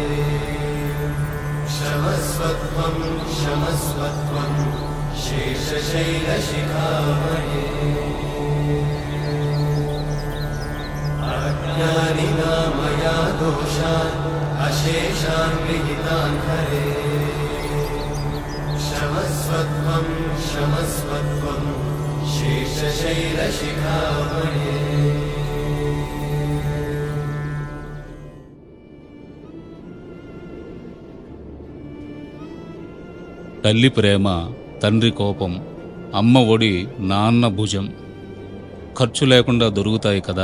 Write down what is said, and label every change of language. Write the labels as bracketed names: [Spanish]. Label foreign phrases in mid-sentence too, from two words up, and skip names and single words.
[Sanskrit] क्षमस्वत्वं क्षमस्वत्वं शेषशैलशिखामणे अज्ञानिना मया दोषान् अशेषान् विहितान् हरे क्षमस्वत्वं क्षमस्वत्वं शेषशैलशिखामणे [Telugu] తల్లి ప్రేమ, తండ్రి కోపం, అమ్మ ఒడి, నాన్న భుజం ఖర్చు లేకుండా దొరుకుతాయి కదా.